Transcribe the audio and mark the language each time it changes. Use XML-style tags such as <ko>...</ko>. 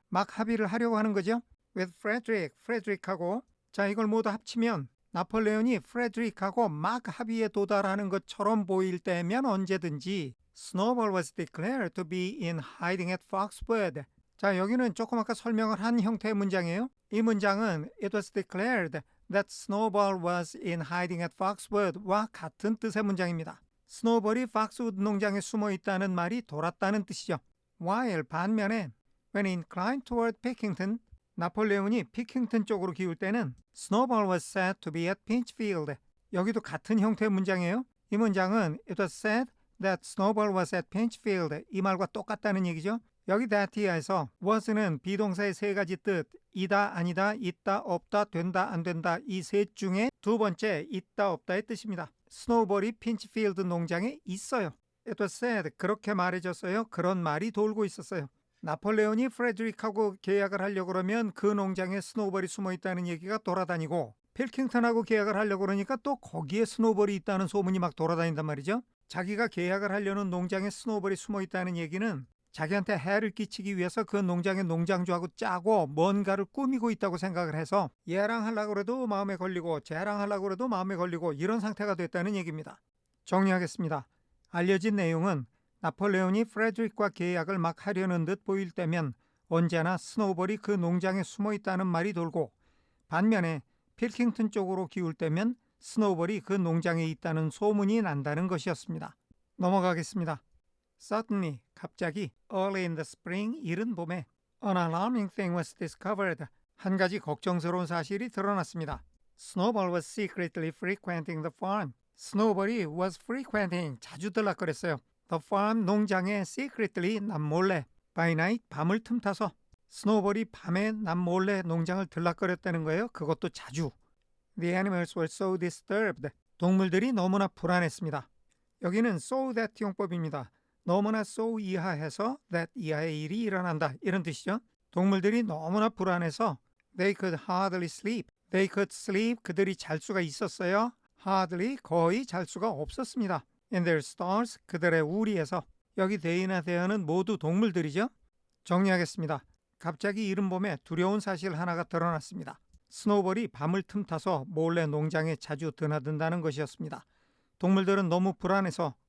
<ko>막 합의를 하려고 하는 거죠.</ko> <en>with Frederick.</en> <ko>Frederick하고 자 이걸 모두 합치면 나폴레온이 프레드릭하고 막 합의에 도달하는 것처럼 보일 때면 언제든지</ko> <en>Snowball was declared to be in hiding at Foxwood.</en> <ko>자 여기는 조금 아까 설명을 한 형태의 문장이에요. 이 문장은</ko> <en>It was declared that Snowball was in hiding at Foxwood와</en> <ko>같은 뜻의 문장입니다. 스노우볼이 팍스우드 농장에 숨어 있다는 말이 돌았다는 뜻이죠.</ko> <en>While</en> <ko>반면에</ko> <en>when inclined toward Pickington</en> <ko>나폴레온이 피킹턴 쪽으로 기울 때는</ko> <en>Snowball was said to be at Pinchfield.</en> <ko>여기도 같은 형태의 문장이에요. 이 문장은</ko> <en>It was said that Snowball was at Pinchfield.</en> <ko>이 말과 똑같다는 얘기죠. 여기 that here에서 was는 비동사의 세 가지 뜻, 이다, 아니다, 있다, 없다, 된다, 안 된다 이 셋 중에 두 번째 있다, 없다의 뜻입니다. 스노우볼이 핀치필드 농장에 있어요.</ko> <en>It was said.</en> <ko>그렇게 말해줬어요. 그런 말이 돌고 있었어요. 나폴레온이 프레드릭하고 계약을 하려고 그러면 그 농장에 스노우볼이 숨어있다는 얘기가 돌아다니고 필킹턴하고 계약을 하려고 그러니까 또 거기에 스노우볼이 있다는 소문이 막 돌아다닌단 말이죠. 자기가 계약을 하려는 농장에 스노우볼이 숨어있다는 얘기는 자기한테 해를 끼치기 위해서 그 농장의 농장주하고 짜고 뭔가를 꾸미고 있다고 생각을 해서 얘랑 하려고 해도 마음에 걸리고 쟤랑 하려고 해도 마음에 걸리고 이런 상태가 됐다는 얘기입니다. 정리하겠습니다. 알려진 내용은 나폴레온이 프레드릭과 계약을 막 하려는 듯 보일 때면 언제나 스노우볼이 그 농장에 숨어 있다는 말이 돌고 반면에 필킹턴 쪽으로 기울 때면 스노우볼이 그 농장에 있다는 소문이 난다는 것이었습니다. 넘어가겠습니다.</ko> <en>Suddenly,</en> <ko>갑자기</ko> <en>early in the spring,</en> <ko>이른 봄에</ko> <en>an alarming thing was discovered.</en> <ko>한 가지 걱정스러운 사실이 드러났습니다.</ko> <en>Snowball was secretly frequenting the farm.</en> <ko>스노우볼이</ko> <en>was frequenting,</en> <ko>자주 들락거렸어요.</ko> <en>The farm,</en> <ko>농장에 secretly, 남몰래,</ko> <en>by night,</en> <ko>밤을 틈타서 스노우볼이 밤에 남몰래 농장을 들락거렸다는 거예요. 그것도 자주.</ko> <en>The animals were so disturbed.</en> <ko>동물들이 너무나 불안했습니다. 여기는 so that 용법입니다. 너무나 so 이하해서 that 이하의 일이 일어난다 이런 뜻이죠. 동물들이 너무나 불안해서</ko> <en>they could hardly sleep. They could sleep.</en> <ko>그들이 잘 수가 있었어요. Hardly 거의 잘 수가 없었습니다.</ko> <en>In their stalls</en> <ko>그들의 우리에서 여기 they나 there는 모두 동물들이죠. 정리하겠습니다. 갑자기 이른 봄에 두려운 사실 하나가 드러났습니다. 스노우볼이 밤을 틈타서 몰래 농장에 자주 드나든다는 것이었습니다. 동물들은 너무 불안해서</ko>